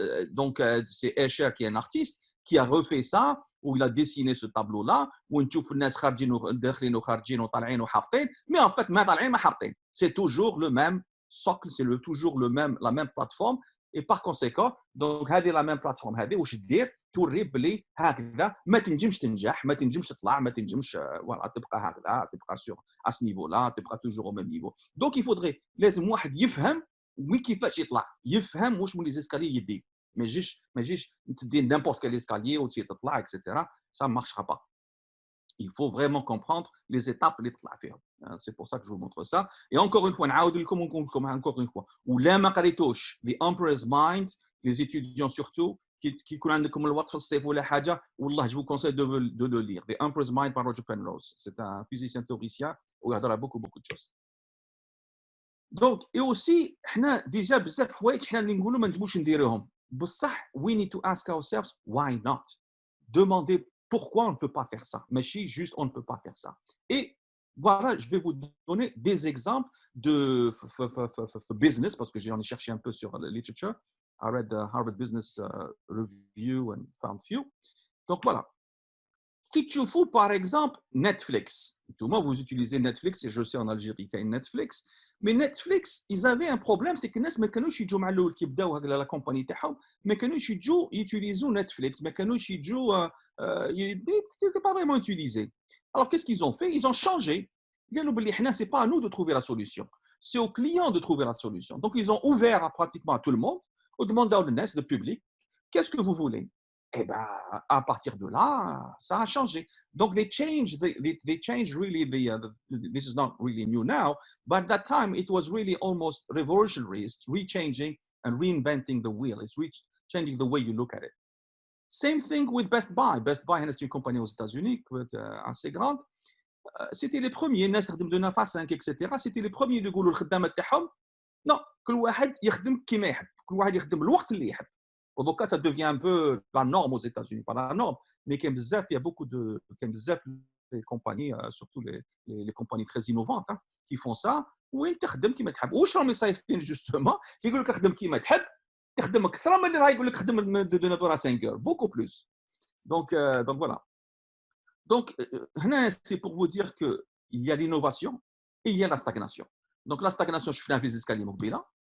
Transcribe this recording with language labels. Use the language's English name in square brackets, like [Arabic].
[French] Donc, c'est Escher qui est un artiste qui a refait ça, où il a dessiné ce tableau-là, où on trouve les gens [Arabic] خارجين وداخلين وخارجين وطالعين وحاطين, [French] mais en fait, [Arabic] ما طالعين ما حاطين. [French] C'est toujours le même socle, c'est toujours la même plateforme. Et par conséquent, donc [Arabic] هذه [French] la même plateforme [Arabic] هذه واش دير توري بلي هكذا ما تنجمش تنجح، ما تنجمش تطلع، ما تنجمش voilà تبقى هكذا، تبقى [French] sur à ce niveau-là، [Arabic] تبقى [French] toujours au même niveau. Donc il faudrait [Arabic] لازم واحد يفهم كيفاش يطلع، يفهم واش من لي زيسكالي يدير. ما يجيش تدي [French] n'importe quel escalier [Arabic] وتجي تطلع etc. [French] Ça ne marchera pas. Il faut vraiment comprendre les étapes [Arabic] اللي تطلع فيهم. [French] C'est pour ça que je vous montre ça. Et encore une fois, [Arabic] نعاود لكم ونقول لكم [French] encore une fois. [Arabic] ولا ما قريتوش [French] The Emperor's Mind, les étudiants surtout, qui [Arabic] يكون عندكم الوقت في الصيف ولا حاجة, والله [French] je vous conseille de le lire. The Emperor's Mind par Roger Penrose. C'est un physicien théoricien où il y a beaucoup de choses. Donc, et aussi, [Arabic] حنا déjà بزاف حوايج حنا اللي نقولوا ما نجموش نديروهم. [English] بصح, we need to ask ourselves why not. [French] Demander pourquoi on ne peut pas faire ça. Mais si juste on ne peut pas faire ça. Et voilà, je vais vous donner des exemples de business, parce que j'en ai cherché un peu sur la literature. [English] I read the Harvard Business Review and found few. [French] Donc voilà. Si tu fous par exemple Netflix, tout le monde vous utilisez Netflix, et je sais en Algérie qu'il y a Netflix, mais Netflix, ils avaient un problème, c'est que les gens ne [Arabic] كانوش يجوا مع الاول كي بداو هكذا لا كومباني تاعهم ما كانوش يجوا [French] يوتيليزو نتفليكس ما كانوش يجوا c'était pas vraiment utilisé. Alors qu'est-ce qu'ils ont fait? Ils ont changé. [Arabic] قالوا بلي حنا [French] c'est pas à nous de trouver la solution, c'est aux clients de trouver la solution. Donc ils ont ouvert pratiquement à tout le monde, aux demandeurs de NES, de public, qu'est-ce que vous voulez? Et ben à partir de là, ça a changé. [English] Donc they changed really this is not really new now, but at that time it was really almost revolutionary. It's rechanging and reinventing the wheel. It's changing the way you look at it. Same thing with Best Buy. [French] Best Buy est une compagnie aux États-Unis assez grande. C'était les premiers, [Arabic] الناس تخدم [French] de 9 à 5 etc. C'était les premiers [Arabic] اللي يقولوا الخدامه تاعهم non, كل واحد يخدم كيما يحب، كل واحد يخدم الوقت اللي يحب. [French] Donc ça devient un peu la norme aux États-Unis, pas la norme, mais il y a beaucoup de compagnies, surtout les compagnies très innovantes, hein, qui font ça. [Arabic] وين تخدم كيما تحب. واش راهم يصايفين justement يقول لك خدم كيما تحب تخدم اكثر من اللي رايقول لك خدم [French] de 9 à 5 heures, beaucoup plus. Donc voilà. Donc c'est pour vous dire que il y a l'innovation et il y a la stagnation. Donc la stagnation, je fais un les escaliers مقبله.